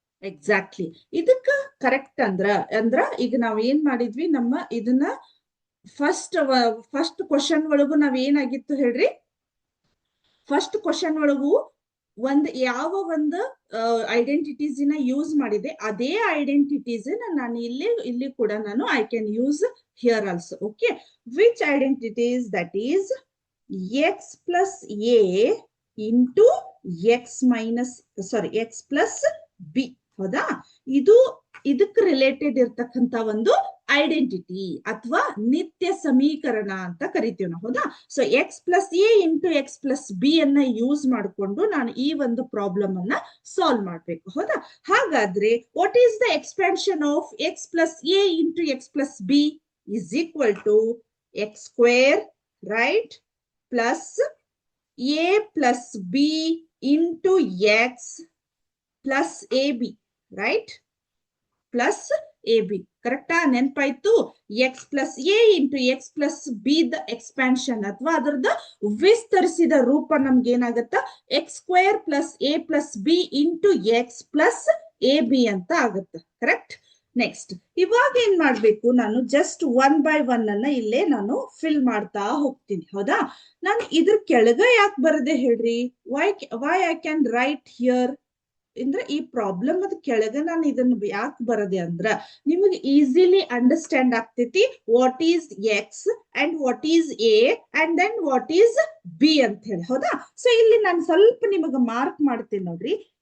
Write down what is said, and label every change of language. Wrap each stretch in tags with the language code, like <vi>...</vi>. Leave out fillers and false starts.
<kn>Exactly, ಇದಕ್ಕ correct ಅಂದ್ರ ಈಗ ನಾವ್ ಏನ್ ಮಾಡಿದ್ವಿ, ನಮ್ಮ ಇದನ್ನ ಫಸ್ಟ್ ಕ್ವಶನ್ ಒಳಗು ನಾವ್ ಏನಾಗಿತ್ತು ಹೇಳ್ರಿ, ಫಸ್ಟ್ ಕ್ವಶನ್ ಒಳಗು ಯಾವ ಒಂದು ಐಡೆಂಟಿಟೀಸ್ ನ ಯೂಸ್ ಮಾಡಿದೆ, ಅದೇ ಐಡೆಂಟಿಟೀಸ್ ನಾನು ಇಲ್ಲಿ ಕೂಡ ನಾನು</kn> <en>I can use here also. Okay, which identities? That is x plus a into x plus b.</en> <kn>ಹೌದಾ? ಇದಕ್ಕೆ ರಿಲೇಟೆಡ್ ಇರ್ತಕ್ಕಂತ ಒಂದು ಐಡೆಂಟಿಟಿ ಅಥವಾ ನಿತ್ಯ ಸಮೀಕರಣ ಅಂತ ಕರಿತೀವಿ ನಾವು. ಹೌದಾ? So x plus a into x plus b ಅನ್ನ ಯೂಸ್ ಮಾಡಿಕೊಂಡು ನಾನು ಈ ಒಂದು ಪ್ರಾಬ್ಲಮ್ ಅನ್ನ ಸಾಲ್ವ್ ಮಾಡ್ಬೇಕು. ಹೌದಾ?</kn> <en>ಹಾಗಾದ್ರೆ what is the expansion of x plus a into x plus b is equal to x square, right, plus a plus b into x plus ab, right, plus ab.</en> <kn>ಕರೆಕ್ಟಾ? ನೆನಪಾಯ್ತು? x plus a into x plus b the expansion ಅಥವಾ ಅದರದ ವಿಸ್ತರಿಸಿದ ರೂಪ ನಮ್ಗೆ ಏನಾಗತ್ತ, x square plus a plus b into x plus ab ಅಂತ ಆಗುತ್ತೆ. Correct? Next ಇವಾಗ ಏನ್ ಮಾಡ್ಬೇಕು, ನಾನು ಜಸ್ಟ್ 1 by 1 ಅನ್ನ ಇಲ್ಲೇ ನಾನು ಫಿಲ್ ಮಾಡ್ತಾ ಹೋಗ್ತೀನಿ. ಹೌದಾ? ನಾನು ಇದ್ರ ಕೆಳಗ ಯಾಕೆ ಬರದೆ ಹೇಳ್ರಿ?</kn> <en>why I can write here</en> <kn>ಅಂದ್ರೆ ಈ ಪ್ರಾಬ್ಲಮ್ ಅದ ಕೆಳಗ ನಾನು ಇದನ್ನ ಯಾಕೆ ಬರದೆ ಅಂದ್ರ ನಿಮಗೆ ಈಸಿಲಿ ಅಂಡರ್ಸ್ಟ್ಯಾಂಡ್ ಆಗ್ತೈತಿ</kn> <en>what is x and what is a and then what is b</en> <kn>ಅಂತ ಹೇಳಿ. ಹೌದಾ? ಸೊ ಇಲ್ಲಿ ನಾನು ಸ್ವಲ್ಪ ನಿಮಗೆ ಮಾರ್ಕ್ ಮಾಡ್ತೇನೆ ನೋಡ್ರಿ.</kn>